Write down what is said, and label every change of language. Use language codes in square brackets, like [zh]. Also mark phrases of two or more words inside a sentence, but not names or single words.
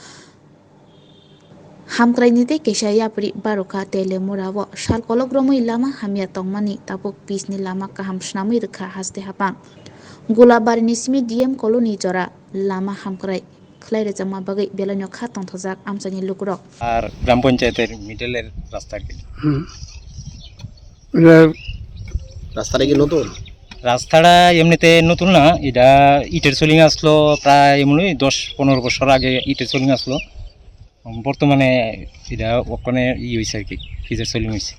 [trp] Hamkrai nite kesha yapri baroka tele morabo sal kologromui lama hamya tongmani tabuk pisni lama kaham snamui rekha haste hapang. Gulabari nismi DM koloni jora lama hamkrai khlai rejama bagai belanyo kha tongthajak amchani lukurok. [bn] আর গ্রাম পঞ্চায়েতের মিডলের রাস্তা কি রাস্তাটা কি নতুন? রাস্তাটা এমনিতে নতুন না, এটা ইটের সোলিং আসলো প্রায় এমনি 10-15 বছর আগে ইটের সোলিং আসলো। বর্তমানে এটা ওখানে হয়েছে আর কি, ফিজের সোলিং হয়েছে।